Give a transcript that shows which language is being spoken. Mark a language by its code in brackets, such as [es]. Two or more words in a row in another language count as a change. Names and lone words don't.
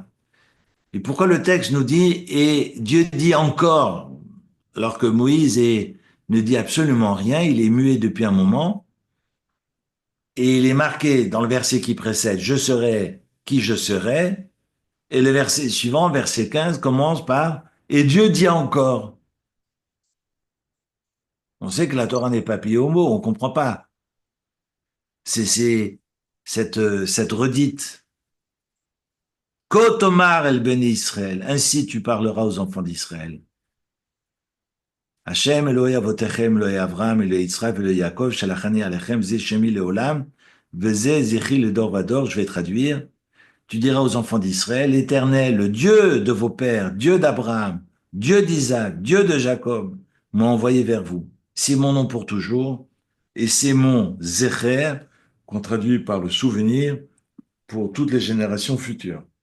[fr] Et pourquoi le texte nous dit, et Dieu dit encore, alors que ne dit absolument rien, il est muet depuis un moment, et il est marqué dans le verset qui précède, je serai qui je serai, et le verset suivant, verset 15, commence par, et Dieu dit encore. On sait que la Torah n'est pas pliée au mot, on comprend pas. C'est cette redite. [he] כה תאמר אל בני ישראל, [fr] ainsi tu parleras aux enfants d'Israël. [he] השם אלוהי אבותיכם אלוהי אברהם אלוהי יצחק אלוהי יעקב שלחני אליכם זה שמי לעולם וזה זכרי לדור ודור, [fr] je vais traduire. Tu diras aux enfants d'Israël, l'Éternel, le Dieu de vos pères, Dieu d'Abraham, Dieu d'Isaac, Dieu de Jacob, m'a envoyé vers vous. C'est mon nom pour toujours, et c'est mon Zecher, qu'on traduit par le souvenir, pour toutes les générations futures.